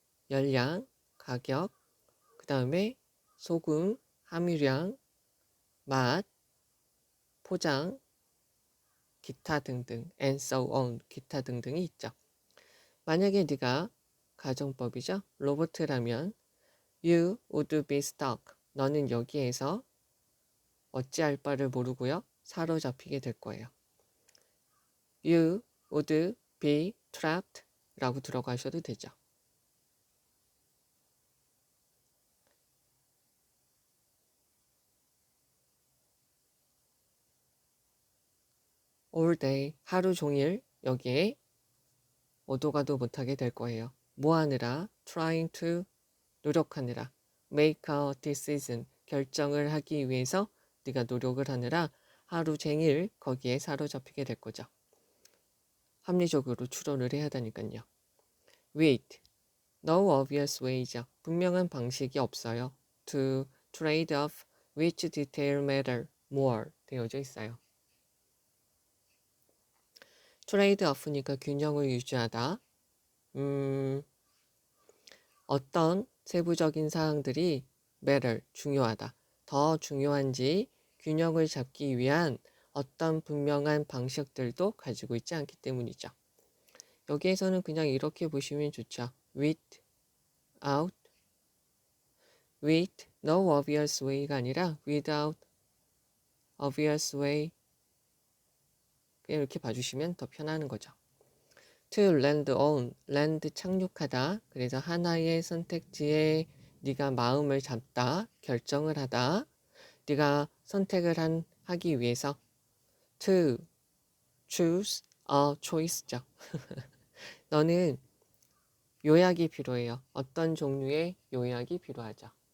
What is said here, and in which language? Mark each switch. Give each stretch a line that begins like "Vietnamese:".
Korean: 열량, 가격, 그 다음에 소금, 함유량, 맛, 포장, 기타 등등,
English: and so on,
Korean: 기타 등등이 있죠. 만약에 네가 가정법이죠. 로봇이라면
English: you would be stuck.
Korean: 너는 여기에서 어찌할 바를 모르고요. 사로잡히게 될 거예요.
English: You would be trapped
Korean: 라고 들어가셔도 되죠.
English: all day,
Korean: 하루 종일 여기에 오도 가도 못하게 될 거예요. 뭐 하느라?
English: trying to,
Korean: 노력하느라.
English: make a decision,
Korean: 결정을 하기 위해서 네가 노력을 하느라 하루 종일 거기에 사로잡히게 될 거죠. 합리적으로 추론을 해야 하니까요.
English: with, no obvious way죠.
Korean: 분명한 방식이 없어요.
English: to trade off which detail matter more
Korean: 되어져 있어요. 트레이드 오프니까 균형을 유지하다. 어떤 세부적인 사항들이 matter, 중요하다. 더 중요한지 균형을 잡기 위한 어떤 분명한 방식들도 가지고 있지 않기 때문이죠. 여기에서는 그냥 이렇게 보시면 좋죠.
English: with no obvious way
Korean: 가 아니라
English: without obvious way
Korean: 이렇게 봐주시면 더 편하는 거죠.
English: to land on, land
Korean: 착륙하다. 그래서 하나의 선택지에 네가 마음을 잡다, 결정을 하다. 네가 선택을 하기 위해서
English: to choose a choice
Korean: 죠. 너는 요약이 필요해요. 어떤 종류의 요약이 필요하죠.